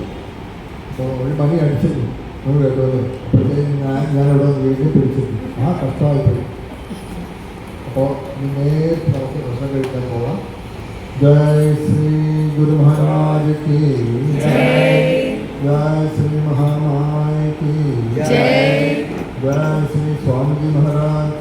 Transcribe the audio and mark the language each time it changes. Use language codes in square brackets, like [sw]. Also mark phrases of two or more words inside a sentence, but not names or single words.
[ml] അപ്പോൾ ഒരു മണി അടിച്ചിരുന്നു നമ്മൾ കേട്ടത്. അപ്പോഴത്തേക്കും ഞാനിവിടെ വീണ്ടും പിടിച്ചിരുന്നു. ആ കഷ്ടമായിപ്പോയി. അപ്പോൾ ഇനി നേരിട്ട് നമുക്ക് ഭക്ഷണം കഴിക്കാൻ പോകാം. [hi] जय श्री गुरु महाराज की जय, जय श्री महामाया की जय, जय श्री स्वामी जी महाराज